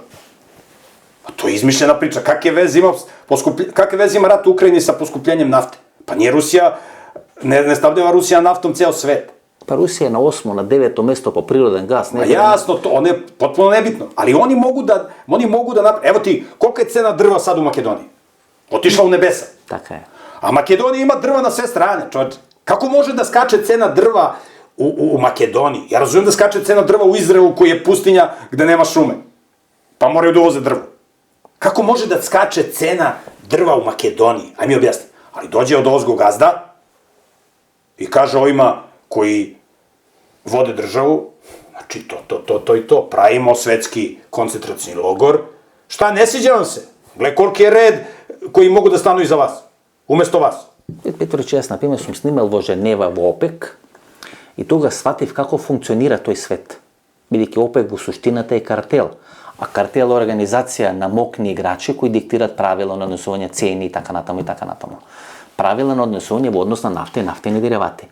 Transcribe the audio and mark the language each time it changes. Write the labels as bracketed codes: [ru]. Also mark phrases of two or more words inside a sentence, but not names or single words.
[sr] Pa to je izmišljena priča. Kakve veze ima rat u Ukrajini sa poskupljenjem nafte? Pa nije Rusija, ne stavljava Rusija naftom ceo svet. Pa Rusija je na 8. na 9. mesto po prirodan gas. Pa jasno, to ono je potpuno nebitno. Ali oni mogu da evo ti, kolika je cena drva sad u Makedoniji? Otišla u nebesa. [mk] Така е. [sr] A Makedonija ima drva na sve strane, čovječe. Kako može da skače cena drva u Makedoniji? Ja razumijem da skače cena drva u Izraelu koji je pustinja gde nema šume. Pa moraju da uvoze drvo. Kako može da skače cena drva u Makedoniji? Aj mi objasni. Ali dođe od ozgo gazda i kaže ovima koji vode državu, znači to i to, pravimo svetski koncentracioni logor. Šta, ne sviđa vam se? Gle koliki je red koji mogu da stanu iza vas, umesto vas. [mk] Петрович, јас, например, сум снимал во Женева во ОПЕК и тога сватив како функционира тој свет. Бидејќи ОПЕК во суштината е картел, а картел е организација на мокни играчи кои диктират правила на однесување цени и така натаму и така натаму. Правила на однесување во однос на нафта и нафтени деривати.